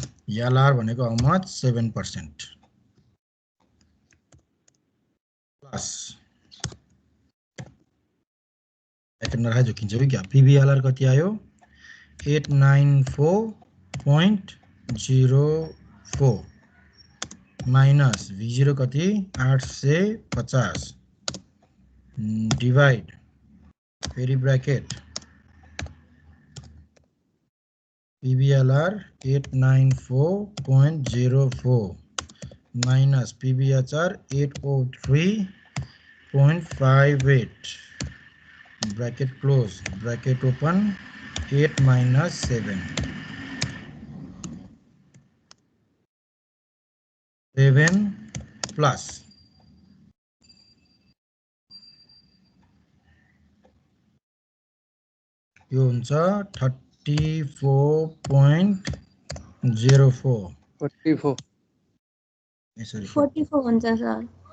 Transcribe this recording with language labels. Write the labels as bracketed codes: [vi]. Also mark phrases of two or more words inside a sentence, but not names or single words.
[ne] LR भनेको [en] how much [ne] 7% [en] plus bracket [ne] नराखेर जोकिन्छ कि क्या PVLR कति आयो 894.04 माइनस V0 कति 850 डिवाइड फेरि ब्रैकेट [en] PVLR 894.04 minus PVHR 803.58 bracket close bracket open 8 minus 7 plus [ne] यो हुन्छ [en] 34.04 44 [ne] यसरी 44 हुन्छ सर